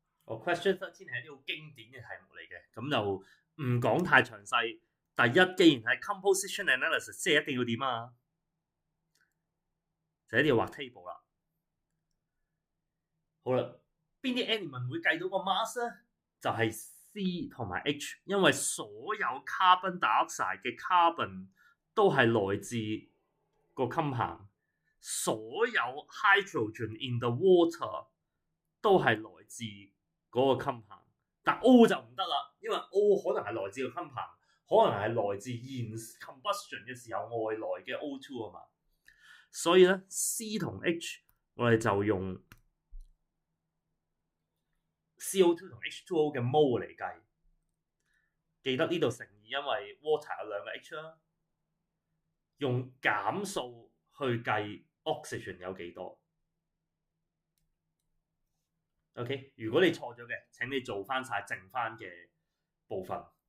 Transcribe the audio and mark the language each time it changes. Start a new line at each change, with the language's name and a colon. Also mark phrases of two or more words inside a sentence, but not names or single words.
Cantonese: Question 13 係一啲好經典嘅題目嚟嘅，咁就唔講太詳細。第一，既然係
English: composition analysis，
Cantonese: 即係一定要點啊？就一定要畫 table 啦。好啦，邊啲 element 會計到個 mass 咧？就係 C 同埋 H， 因為所有
English: carbon dioxide
Cantonese: 嘅 carbon 都係來自個 compound， 所有
English: hydrogen in the water
Cantonese: 都係來自嗰個 compound， 但 O 就唔得啦，因為 O 可能係來自個 compound， 可能係來自燃 combustion 嘅時候外來嘅 O2 啊嘛，所以咧 C 同 H 我哋就用 CO2 同 H2O 嘅 mole 嚟計，記得呢度乘以，因為 water 有兩個 H 啦，用減數去計 oxygen 有幾多。OK， 如果你錯咗嘅，請你做翻晒剩翻嘅部分。